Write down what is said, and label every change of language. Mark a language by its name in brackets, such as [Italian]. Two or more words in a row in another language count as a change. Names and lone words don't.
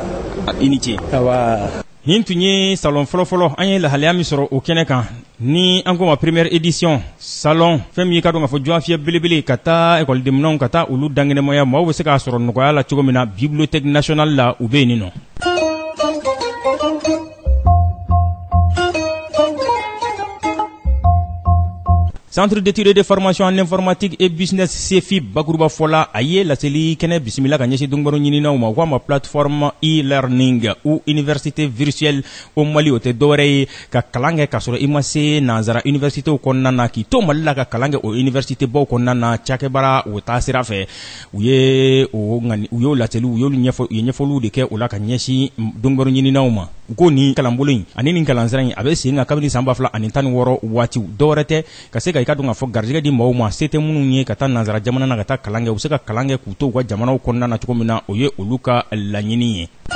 [Bambara] i ni ce. nin tun ye salon fɔlɔfɔlɔ an ye lahalaya min sɔrɔ o kɛnɛ kan ni an ko ma [French] première édition salon [Bambara] fɛn min ka dɔn ka fɔ jɔnfiyɛ belebele ka taa ekɔlidenminɛnw ka taa olu dangɛnɛmaya maaw bɛ se k'a sɔrɔ nɔgɔya la cogo min na [French] bibliothèque nationale [Bambara] la u bɛ yen nin nɔ. Centre d'études et de formation en informatique et business CEFI bakuruba fɔla a ye laseli kɛnɛ bisimila ka ɲɛsin dɔnnibagaw ɲininaw ma k'a ma [French] plateforme e-learning ou université virtuelle au Mali [Bambara] o tɛ dɔwɛrɛ ye ka kalan kɛ k'a sɔrɔ i ma se nanzara universitéw kɔnɔna na k'i to Mali la ka kalan kɛ o université baw kɔnɔna na cakɛbara o taa sira fɛ u y'o laseliw u ye ɲɛfɔliw de kɛ o la ka ɲɛsin dɔnnibagaw ɲininaw ma u ko nin kalanbolo in ani nin kalansira in a bɛ sen ka kabini san 2016 waatiw dɔwɛrɛ tɛ ka se ka i ka dɔn ka fɔ garijɛgɛ di maaw ma se tɛ minnu ye ka taa nanzara jamana na ka taa kalan kɛ u se ka kalan kɛ k'u to u ka jamanaw kɔnɔna na cogo min na o ye olu ka laɲini ye.